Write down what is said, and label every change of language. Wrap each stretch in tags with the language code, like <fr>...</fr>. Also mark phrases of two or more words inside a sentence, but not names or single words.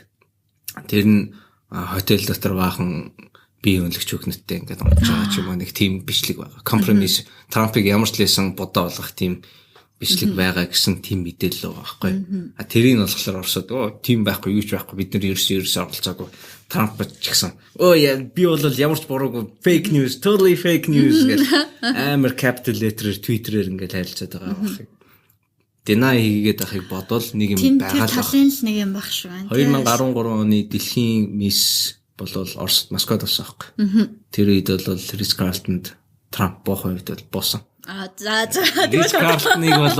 <mn>Тэр нь хотел дотор баахан бие үнэлэгч хүүхнэттэй ингээд унж байгаа ч юм уу нэг тийм бичлэг байгаа. Компромисс Трампыг ямар ч лсэн бодоо болгох тийм бичлэг байгаа гэсэн тийм мэдээлэл байгаа байхгүй. Тэрийг нь болохоор Оросод тийм байхгүй юу ч байхгүй бид нар ерөөсөө оролцоогүй. Трамп ч гэсэн би бол ямар ч буруугүй</mn> <en>fake news totally fake news</en> <mn>гэх амар</mn> <en>capital letter-</en> <mn>ээр Twitter-ээр ингээд харилцаад байгаа байхгүй. Deny хийгээд ахыг бодвол нэг юм байгаа л. Талын л нэг юм баг шүү. 2013 оны дэлхийн мисс бол Оросд Москвад болсон байхгүй. Тэр үед бол Рис Карлтонд Трамп боохоо үед бол боосон. Рис Карлтоныг бол</mn>